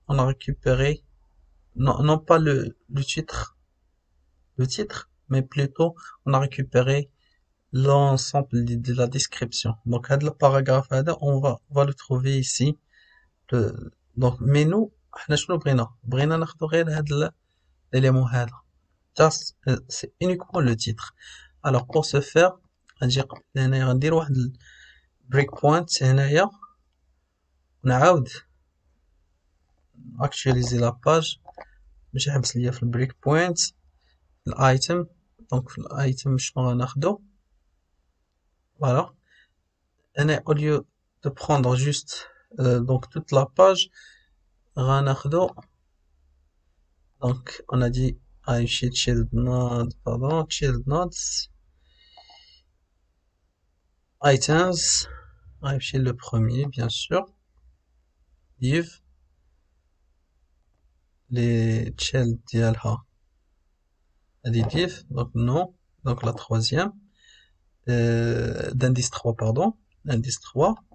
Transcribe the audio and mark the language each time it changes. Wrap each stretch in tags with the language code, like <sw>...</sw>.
<fr>on a récupéré non pas le titre mais plutôt on a récupéré l'ensemble de la description. donc هذا الباراغراف هذا on va le trouver ici. donc mais nous</fr> <ar>احنا شنو بغينا ناخدو غير هذا</ar> <fr>l'élément هذا just c'est uniquement le titre.</fr> <ar>Alors pour ce faire, غندير واحد البريك بوينت هنايا ونعاود</ar> <fr>actualiser la page</fr> <ar>باش يحبس ليا في البريك بوينت الايتم. دونك في الايتم شنو غناخدو؟ فوالا انا</ar> <fr>au lieu de prendre juste donc toute la page</fr> <ar>غناخدو.</ar> <fr>donc on a dit IFC child node, pardon, child nodes items IFC le premier bien sûr, div les child ديالها هادي div donc non, donc la troisième d'indice 3 pardon, indice 3.</fr>